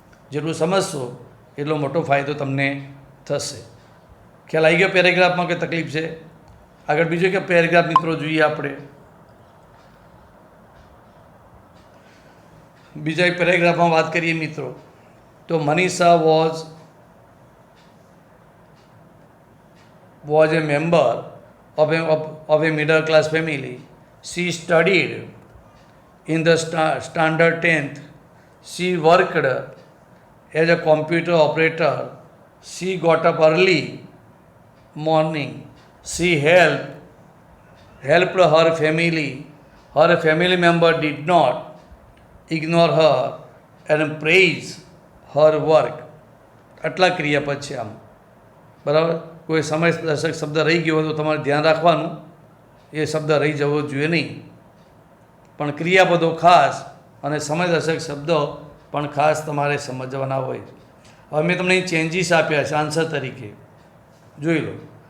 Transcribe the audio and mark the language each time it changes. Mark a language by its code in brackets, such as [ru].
[gu] જેટલું સમજશો એટલો મોટો ફાયદો તમને થશે. ખ્યાલ આવી ગયો પેરેગ્રાફમાં કે તકલીફ છે? આગળ બીજો કે પેરેગ્રાફ મિત્રો જોઈએ આપણે. બીજા એક પેરેગ્રાફમાં વાત કરીએ મિત્રો, તો Manisha was [en] was a member of a middle class family. She studied in the standard 10th. She worked as a computer operator. She got up early morning. She helped her family. Her family member did not ignore her and praise her work. [gu] આટલા ક્રિયાપદ છે આમ, બરાબર. કોઈ સમય દર્શક શબ્દ રહી ગયો હોય તો તમારે ધ્યાન રાખવાનું, એ શબ્દ રહી જવો જોઈએ નહીં. પણ ક્રિયાપદો ખાસ અને સમય દર્શક શબ્દો પણ ખાસ તમારે સમજવાના હોય. હવે મેં તમને ચેન્જીસ આપ્યા છે આન્સર તરીકે, જોઈ લો.